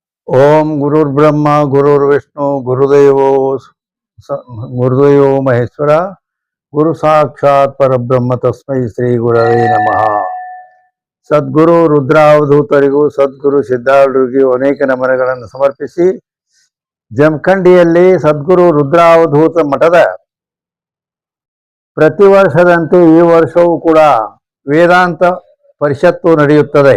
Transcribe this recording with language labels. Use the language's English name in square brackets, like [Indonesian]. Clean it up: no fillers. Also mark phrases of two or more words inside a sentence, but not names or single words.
[Sanskrit] ಓಂ ಗುರುರ್ಬ್ರಹ್ಮ ಗುರುರ್ವಿಷ್ಣು ಗುರುದೇವೋ ಮಹೇಶ್ವರ ಗುರು ಸಾಕ್ಷಾತ್ ಪರಬ್ರಹ್ಮ ತಸ್ಮೈ ಶ್ರೀ ಗುರವೇ ನಮಃ. [Kannada] ಸದ್ಗುರು ರುದ್ರಾವಧೂತರಿಗೂ ಸದ್ಗುರು ಸಿದ್ಧಾರೂಢರಿಗೂ ಅನೇಕ ನಮನಗಳನ್ನು ಸಮರ್ಪಿಸಿ ಜಮಖಂಡಿಯಲ್ಲಿ ಸದ್ಗುರು ರುದ್ರಾವಧೂತ ಮಠದ ಪ್ರತಿ ವರ್ಷದಂತೆ ಈ ವರ್ಷವೂ ಕೂಡ ವೇದಾಂತ ಪರಿಷತ್ತು ನಡೆಯುತ್ತದೆ.